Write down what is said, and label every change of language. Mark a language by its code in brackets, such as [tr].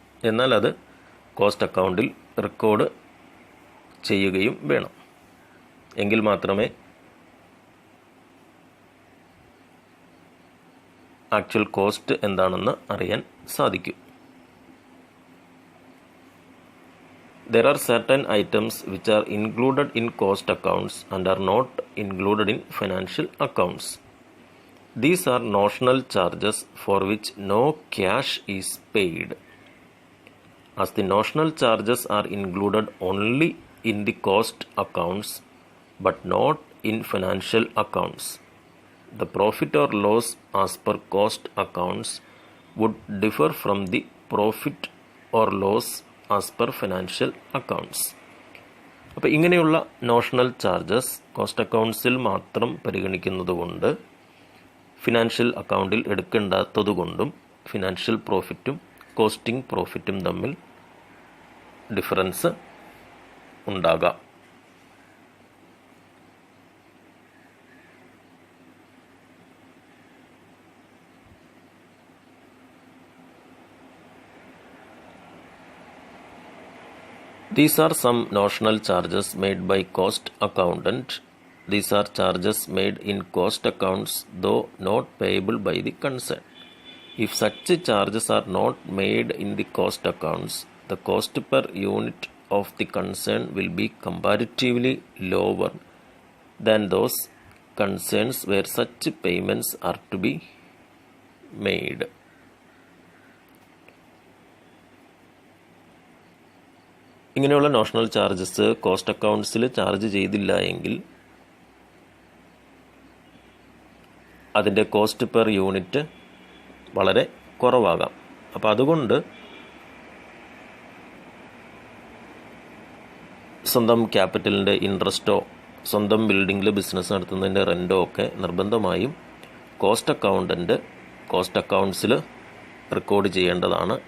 [ml] എന്നാൽ അത് കോസ്റ്റ് അക്കൗണ്ടിൽ റെക്കോർഡ് ചെയ്യുകയും വേണം. എങ്കിൽ മാത്രമേ ആക്ച്വൽ കോസ്റ്റ് എന്താണെന്ന് അറിയാൻ സാധിക്കൂ. [en] There are certain items which are included in cost accounts and are not included in financial accounts. These are notional charges for which no cash is paid. As the notional charges are included only in the cost accounts but not in financial accounts, the profit or loss as per cost accounts would differ from the profit or loss as per financial accounts. [ml] അപ്പോൾ ഇങ്ങനെയുള്ള notional charges cost അക്കൗണ്ട്സിൽ മാത്രം പരിഗണിക്കുന്നതുകൊണ്ട് financial അക്കൗണ്ടിൽ എടുക്കേണ്ടാത്തതുകൊണ്ടും financial പ്രോഫിറ്റും costing പ്രോഫിറ്റും തമ്മിൽ difference ഉണ്ടാകാം. [en] These are some notional charges made by cost accountant. These are charges made in cost accounts though not payable by the concern. If such charges are not made in the cost accounts, the cost per unit of the concern will be comparatively lower than those concerns where such payments are to be made. [ml] ഇങ്ങനെയുള്ള notional charges cost അക്കൗണ്ട്സിൽ charge ചെയ്തില്ല എങ്കിൽ അതിൻ്റെ cost per unit വളരെ കുറവാകാം. അപ്പോൾ അതുകൊണ്ട് സ്വന്തം ക്യാപിറ്റലിൻ്റെ ഇൻട്രസ്റ്റോ സ്വന്തം ബിൽഡിങ്ങിൽ ബിസിനസ് നടത്തുന്നതിൻ്റെ റെൻറ്റോ ഒക്കെ നിർബന്ധമായും കോസ്റ്റ് അക്കൗണ്ട്സിൽ റെക്കോർഡ് ചെയ്യേണ്ടതാണ്.